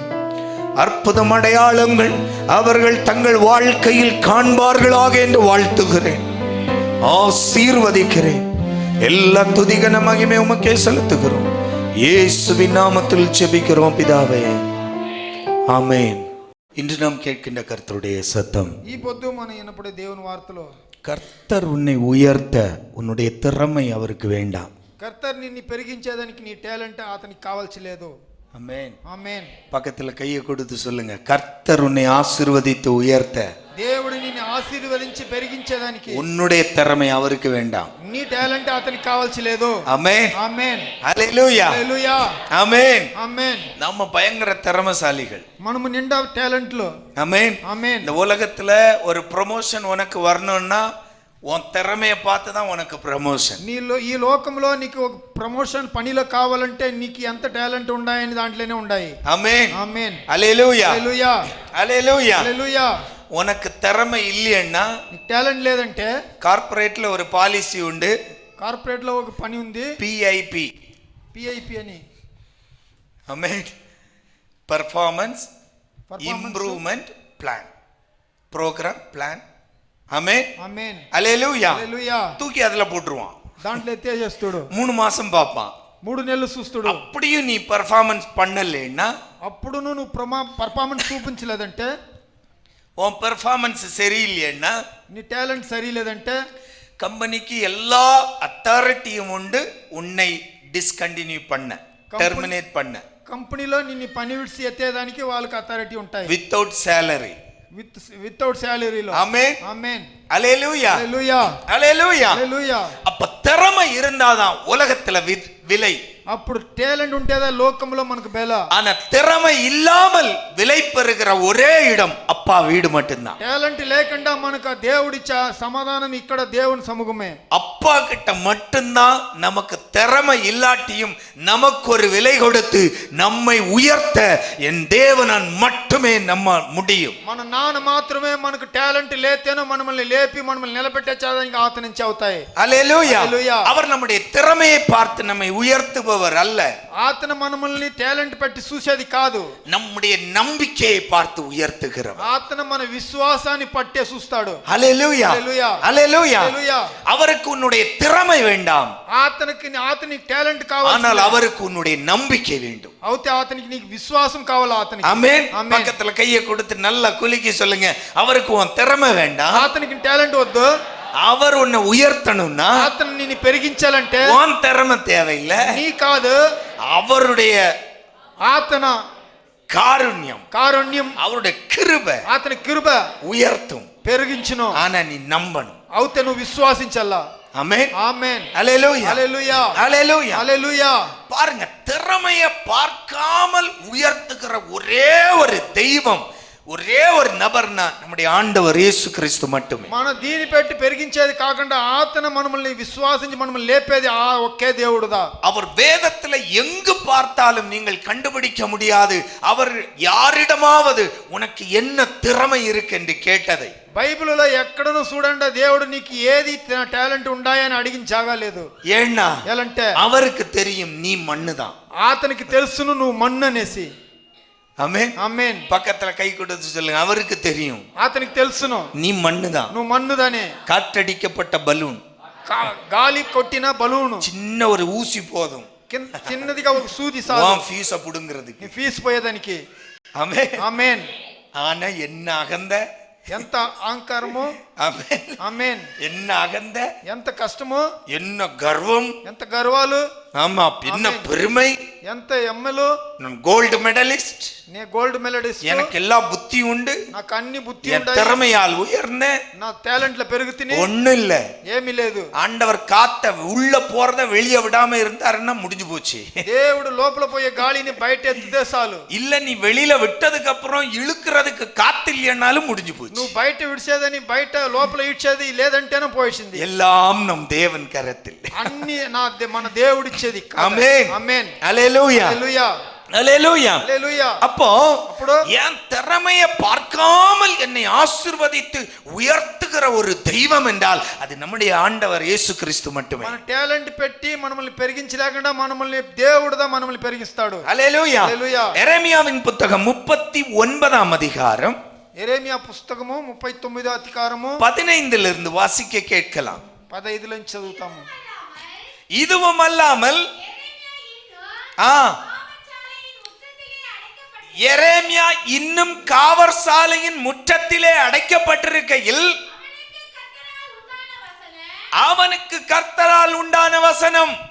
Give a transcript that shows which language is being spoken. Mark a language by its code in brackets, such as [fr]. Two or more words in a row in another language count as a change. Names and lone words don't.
[ta] அற்புதம் அடையாளங்கள் அவர்கள் தங்கள் வாழ்க்கையில் காண்பார்களாக என்று வாழ்த்துகிறேன், ஆசீர்வதிக்கிறேன். எல்லா துதிகன மகிமை உமக்கே செலுத்துகிறோம். இயேசுவின் நாமத்தில் ஜெபிக்கிறோம் பிதாவே, ஆமென். இன்று நாம் கேட்கின்ற கர்த்தருடைய சத்தம். [te] ఈ పొద్దు మనం వినపడే దేవుని వార్తలో [ta] கர்த்தர் உன்னை உயர்த்த உன்னுடைய திறமை அவருக்கு வேண்டாம். [te] కర్తర్ నిన్ను పెరిగించేదానికి నీ టాలెంట్ అతనికి కావాల్సి లేదు. [ta] ஆமென், [te] ఆమేన్. [ta] பக்கத்துல கையை கொடுத்து சொல்லுங்க, கர்த்தர் உன்னை ஆசீர்வதித்து உயர்த்த [te] దేవుడు నిన్ను ఆశీర్వదించి పెరిగించేదానికి [ta] உன்னுடைய திறமை அவருக்கு வேண்டாம். [te] నీ టాలెంట్ అతనికి కావాల్సి లేదు. [ta] ஆமென், [te] ఆమేన్, [ta] ஹல்லேலூயா, [te] హల్లెలూయా, [ta] ஆமென். [te] ఆమేన్. [ta] நம்ம பயங்கர திறமைசாலிகள். [te] మనము నిండా టాలెంట్లు. [ta] ஆமென், [te] ఆమేన్. [ta] இந்த உலகத்துல ஒரு ப்ரமோஷன் உனக்கு வரணும்னா உன் திறமையை பார்த்து தான் உனக்கு ப்ரமோஷன். [te] ఈ లోకంలో నీకు ఒక ప్రమోషన్ పనిలో కావాలంటే నీకు ఎంత టాలెంట్ ఉండాయని దాంట్లోనే ఉండాయి. [ta] ஆமென், [te] ఆమేన్, [ta] ஹல்லேலூயா, [te] హల్లెలూయా, [ta] ஹல்லேலூயா. [te] హల్లెలూయా. [ta] உனக்கு திறமை இல்லைன்னா [te] నీకు టాలెంట్ లేదంటే [ta] కార్పొరేట్ல ஒரு பாலிசி உண்டு. [te] కార్పొరేట్ లో ఒక పని ఉంది, PIP, PIP అని. [en] ஆமென், Performance Improvement Plan, Program Plan. [ta] ஆமென், [te] ఆమేన్, [ta] ஹல்லேலூயா. [te] హల్లెలూయా. [ta] தூக்கி அதுல போட்டுருவான். [te] దాంట్లో ఎత్తేస్తాడు. [ta] 3 மாசம் பார்ப்பான். [te] 3 నెలలు చూస్తాడు. [ta] அப்படியும் நீ பர்ஃபார்மன்ஸ் பண்ணலைன்னா, [te] అప్పుడు నువ్వు పర్ఫార్మెన్స్ చూపించలేదంటే, [ta] உன் பெர்ஃபார்மன்ஸ் சரியில்லைன்னா, [te] నీ టాలెంట్ సరిలేదంటే [ta] கம்பெனிக்கு எல்லா அத்தாரிட்டியும் உண்டு உன்னை டிஸ்கண்டினியூ பண்ண, டெர்மினேட் பண்ண. [te] కంపెనీలో నిన్ను పని విడిచి ఎత్తేదానికి వాళ్ళకి అథారిటీ ఉంటాయి. [en] without salary, without salarylo. [ta] ஆமென், [te] ఆమేన్, [ta] ஹல்லேலூயா, [te] హల్లెలూయా, [ta] ஹல்லேலூயா. [te] హల్లెలూయా. [ta] அப்ப திறமை இருந்தாதான் உலகத்துல விலை. [te] అప్పుడు టాలెంట్ ఉంటేదా లోకంలో మనకు బెల. [ta] ஆனா திறமை இல்லாமல் விலை பெறுகிற ஒரே இடம் அப்பா வீடு மட்டும்தான். [te] టాలెంట్ లేకుండా మనకు దేవుడిచ్చే సమాధానం ఇక్కడ దేవుని సముఖమే. [ta] அப்பா கிட்ட மட்டும்தான் நமக்கு திறமை இல்லாட்டியும் நமக்கு ஒரு விலை கொடுத்து நம்மை உயர்த்த என் தேவனால் மட்டுமே நம்ம முடியும். [te] మన నాన్న మాత్రమే మనకు టాలెంట్ లేతేనో మనల్ని లేపి మనల్ని నిలబెట్టేదానికి ఆత నుంచి అవుతాయి. [ta] ஹல்லேலூயா. [te] హల్లెలూయా. [ta] அவர் நம்முடைய திறமையை பார்த்து நம்மை உயர்த்துபவர் அல்ல. [te] ఆతన మనల్ని టాలెంట్ పెట్టి చూసేది కాదు, [ta] நம்முடைய நம்பிக்கையை பார்த்து உயர்த்துகிறவர். [te] ఆతన మన విశ్వాసాన్ని పట్టే చూస్తాడు. [ta] ஹல்லேலூயா, [te] హల్లెలూయా, [ta] ஹல்லேலூயா. [te] హల్లెలూయా. [ta] அவருக்கு உன்னுடைய திறமை வேண்டாம், [te] ఆతనికి టాలెంట్ కావాలి, [ta] ஆனால் அவருக்கு உன்னுடைய நம்பிக்கை வேண்டும். [te] అవుతే ఆతనికి నీకు విశ్వాసం కావాలి. ఆతనికి [ta] ஆமென். [te] ఆమేన్. [ta] பக்கத்துல கையை கொடுத்து நல்லா குலுக்கி சொல்லுங்க, அவருக்கு உன் திறமை வேண்டாம், [te] ఆతనికి టాలెంట్ వద్దు. [ta] அவர் உன்னை உயர்த்தணும்னா [te] ఆతను నిన్ను పెరిగించాలంటే [ta] உன் திறமை தேவையில்லை, [te] నీ కాదు, [ta] அவருடைய [te] ఆతన [ta] காருண்யம், அவருடைய கிருபை [te] ఆతని కృప [ta] உயர்த்தும். [te] పెరిగించును. [ta] ஆனா நீ நம்பணும். [te] అవుతే నువ్వు విశ్వాసించాలా. [ta] ஆமென் ஆமென் அல்லேலூயா [te] ஹalleluya [ta] அல்லேலூயா [te] ஹalleluya. [ta] பாருங்க, திறமையை பார்க்காமல் உயர்த்துகிற ஒரே ஒரு தெய்வம், ஒரே ஒரு நபர்னா நம்முடைய ஆண்டவர் இயேசு கிறிஸ்து மட்டுமே. [te] మన దీని పెట్టి పెరిగించేది కాకుండా ఆతన మనల్ని విశ్వాసించి మనల్ని లేపేది ఆ ఒకే దేవుడుదా. [ta] அவர் வேதத்துல எங்கு பார்த்தாலும் நீங்கள் கண்டுபிடிக்க முடியாது அவர் யாரிடமாவது உனக்கு என்ன திறமை இருக்கு என்று கேட்டதை. [te] బైబిల్లో ఎక్కడనూ చూడండి దేవుడు నీకు ఏది టాలెంట్ ఉండాయని అడిగిన జాగా లేదు. [ta] ஏன்னா [te] ఎలాంటే [ta] அவருக்கு தெரியும் நீ மண்ணுதான். [te] ఆతనికి తెలుసును నువ్వు మన్ను అనేసి. [ta] ஆமென் [te] ఆమేన్. [ta] பக்கத்துல கை கொடுத்து சொல்லுங்க, அவருக்கு தெரியும் [te] ఆతనికి తెలుసును [ta] நீ மண்ணுதான். [te] నువ్వు మన్నుదానే. [ta] காற்றடிக்கப்பட்ட பலூன், [te] గాలి కొట్టిన బలూను [ta] சின்ன ஒரு ஊசி போதும் [te] చిన్నదిగా ఒక సూది సాలు [ta] ஃபீஸ புடுங்கிறதுக்கு. [te] నీ ఫీజు పోయేదానికి. [ta] ஆமென் [te] ఆమేన్. [ta] ஆனா என்ன அகந்த, [te] ఎంత అహంకారమో, [ta] ஆமென் [te] ఆమేన్, [ta] என்ன அகந்த, [te] ఎంత కష్టమో, [ta] என்ன கர்வம், [te] ఎంత గర్వాలు, [ta] ஆமா என்ன பெருமை. [te] ఎంత ఎమ్మలు. [ta] நான் [en] Gold Medalist, [te] నే [en] Gold Medalist, [ta] எனக்கு எல்லா புத்தி உண்டு, [te] నాకు అన్ని బుద్ధి [ta] என் [te] ఉంటాయి, [ta] திறமையால் உயர்ந்த [te] నా టాలెంట్ల పెరుగుతిని. [ta] ஒண்ணும் இல்ல. [te] ఏమీ లేదు. [ta] ஆண்டவர் காத்த உள்ள போறத வெளியே விடாம இருந்தாருன்னா முடிஞ்சு போச்சு. [te] దేవుడు లోపల పోయే గాలిని బయట ఎత్తితే చాలు. [ta] இல்ல நீ வெளியில விட்டதுக்கு அப்புறம் இழுக்கிறதுக்கு காத்து இல்லைன்னாலும் முடிஞ்சு போச்சு. [te] నువ్వు బయట విడిచేదని బయట లోపల ఇడ్చేది లేదంటేనే పోయింది. [ta] எல்லாம் நம் தேவன் கரத்தில். [te] అన్ని మన దేవుడు ఇచ్చేది. [ta] ஆமென் [te] ఆమేన్ [ta] அல்லேலூயா [te] హల్లెలూయా [ta] அல்லேலூயா. [te] హల్లెలూయా. [ta] அப்போ என் திறமையை பார்க்காமல் என்னை ஆசீர்வதித்து உயர்த்துகிற ஒரு தெய்வம் என்றால் அது நம்முடைய ஆண்டவர் இயேசு கிறிஸ்து மட்டுமே. [te] మన టాలెంట్ పెట్టి మనల్ని పెరిగించలేకుండా మనల్ని దేవుడుదా మనల్ని పెరిగిస్తాడు. [ta] அல்லேலூயா. [te] హల్లెలూయా. [ta] எரேமியாவின் புத்தகம் 39ஆம் அதிகாரம் [te] ఎరేమియా పుస్తకము 39వ అధికారము [ta] 15 வாசிக்க கேட்கலாம். [te] 15 నుంచి చదువుతాము. [ta] இதுவும் அல்லாமல் எரேமியா இன்னும் காவற்சாலையின் முற்றத்திலே அடைக்கப்பட்டிருக்கையில் அவனுக்கு கர்த்தரால் உண்டான வசனம்.